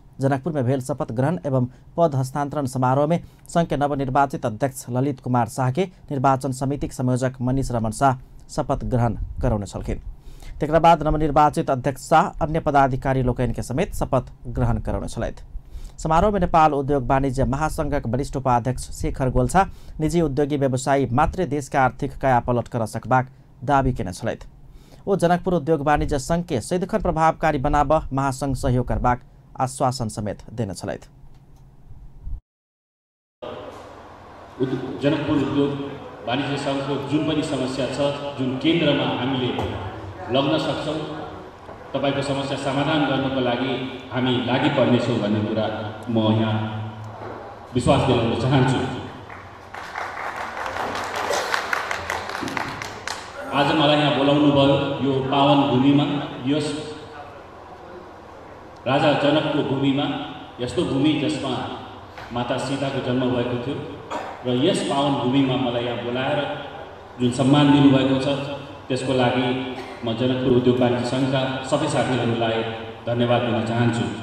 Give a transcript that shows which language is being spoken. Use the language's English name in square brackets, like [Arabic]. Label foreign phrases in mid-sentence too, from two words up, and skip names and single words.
[Maithili] जनकपुर में भेल शपथ ग्रहण एवं पद हस्तांतरण समारोह में संघ के नवनिर्वाचित अध्यक्ष ललित कुमार शाह के निर्वाचन समितिक संयोजक मनीष रमन शाह शपथ ग्रहण करौने छलखिन। तेकरा बाद नवनिर्वाचित अध्यक्ष शाह अन्य पदाधिकारी लोकनि के समेत शपथ ग्रहण करौने छलथि। समारोह में नेपाल उद्योग वाणिज्य महासंघक वरिष्ठ उपाध्यक्ष शेखर गोल्छा निजी उद्योगी व्यवसायी मात्र देश के आर्थिक काया पलट कर सकबाक दावी केने छलथि। ओ जनकपुर उद्योग वाणिज्य संघ के सदिखन प्रभावकारी बनाब महासंघ सहयोग करबाक आश्वासन समेत देने छलथि। [Nepali] जनकपुर उद्योग वाणिज्य संघको जुन पनि समस्या छ, जुन केन्द्रमा हामीले लग्न सक्छौँ तपाईको समस्या समाधान गर्नको लागि हामी लागि पर्नेछौँ भन्ने कुरा म यहाँ विश्वास दिलाउन चाहन्छु। आज मलाई यहाँ बोलाउनु भयो यो पावन भूमिमा, यस राजा जनकको भूमिमा, यस्तो भूमि जसमा माता सीताको जन्म भएको थियो र यस पावन भूमिमा मलाई यहाँ बोलाएर जुन सम्मान दिनुभएको छ त्यसको लागि म जनकपुर उद्योग वाणिज्य सङ्घका सबै साथीहरूलाई धन्यवाद दिन चाहन्छु।